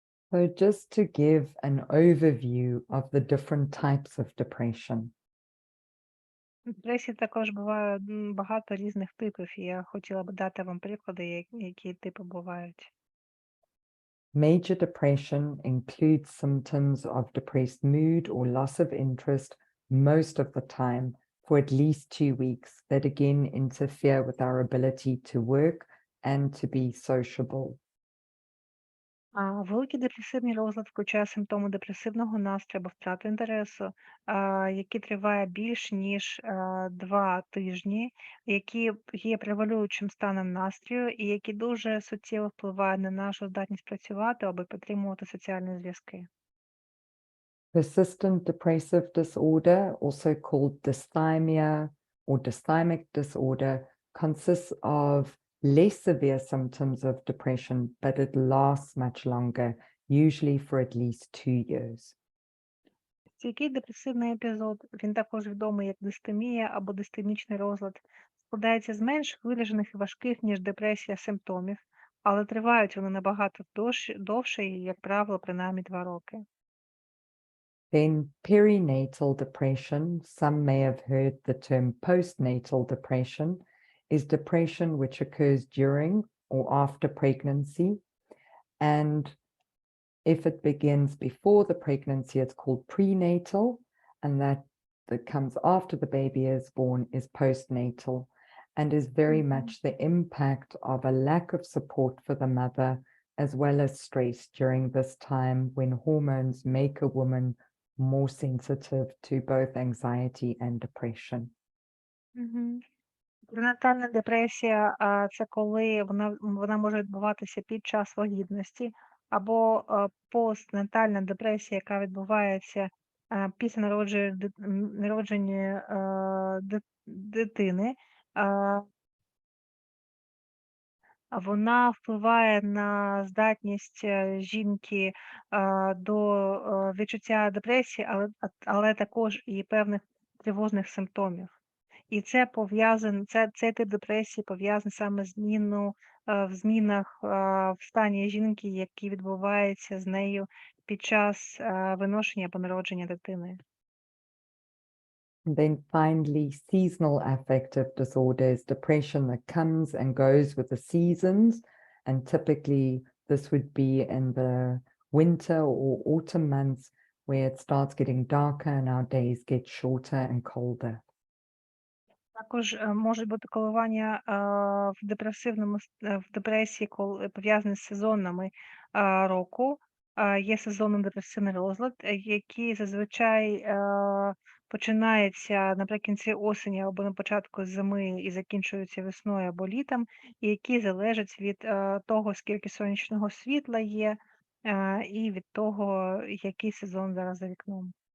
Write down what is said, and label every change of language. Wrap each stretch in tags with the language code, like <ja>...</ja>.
<en>So just to give an overview of the different types of depression.</en> <uk>Депресії також буває багато різних типів, і я хотіла б дати вам приклади, які типи бувають.</uk> <en>Major depression includes symptoms of depressed mood or loss of interest most of the time for at least 2 weeks that again interfere with our ability to work and to be sociable.</en> <uk>Великий депресивний розлад включає симптоми депресивного настрою або втрату інтересу, який триває більш ніж 2 тижні, які є превалюючим станом настрою і які дуже суттєво впливають на нашу здатність працювати або підтримувати соціальні зв'язки.</uk> <en>Persistent depressive disorder, also called dysthymia or dysthymic disorder, consists of less severe symptoms of depression, but it lasts much longer, usually for at least 2 years.</en> <uk>Стійкий депресивний епізод, він також відомий як дистемія або дистемічний розлад, складається з менш виражених і важких, ніж депресія симптомів, але тривають вони набагато довше і, як правило, принаймні 2 роки.</uk> <en>Then perinatal depression, some may have heard the term postnatal depression, is depression which occurs during or after pregnancy. And if it begins before the pregnancy, it's called prenatal, and that comes after the baby is born is postnatal, and is very much the impact of a lack of support for the mother, as well as stress during this time when hormones make a woman more sensitive to both anxiety and depression.</en> <uk>Пренатальна депресія це коли вона може відбуватися під час вагітності, або постнатальна депресія, яка відбувається після народження дитини. Вона впливає на здатність жінки до відчуття депресії, але також і певних тривожних симптомів. І цей тип депресії пов'язаний саме з в змінах в стані жінки, які відбуваються з нею під час виношення або народження дитини.</uk> <en>And then finally, seasonal affective disorder is depression that comes and goes with the seasons. And typically this would be in the winter or autumn months where it starts getting darker and our days get shorter and colder.</en> <uk>Також можуть бути коливання в депресії, пов'язані з сезонами року. Є сезонний депресивний розлад, який зазвичай починається наприкінці осені або на початку зими і закінчується весною або літом, і який залежить від того, скільки сонячного світла є, і від того, який сезон зараз за вікном.</uk>